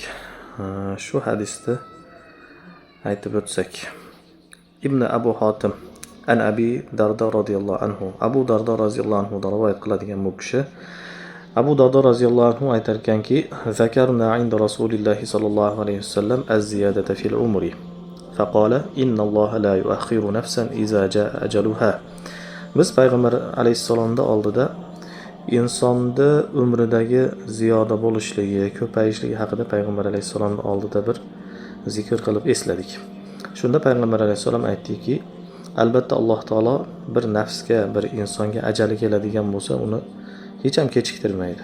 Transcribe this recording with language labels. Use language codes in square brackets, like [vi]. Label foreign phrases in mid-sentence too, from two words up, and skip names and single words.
[uz] Shu hadisni aytib o'tsak. [ar] ابن أبي حاتم عن أبي الدرداء رضي الله عنه. Abu Darda رضي الله عنه da rivoyat qiladigan bu kishi Abu Darda رضي الله عنه aytar ekanki, "ذكرنا عند رسول الله صلى الله عليه وسلم الزيادة في العمر." فقال إن الله لا يؤخر نفسا إذا جاء أجلها. [uz] Biz payg'ambar alayhissalomda oldida insonni umridagi ziyoda bo'lishligi, ko'payishligi haqida payg'ambar alayhissalomning oldida bir zikr qilib esladik. Shunda payg'ambar alayhissalom aytdiki, albatta Alloh taolo bir nafsga, bir insonga ajali keladigan bo'lsa, uni hech ham kechiktirmaydi.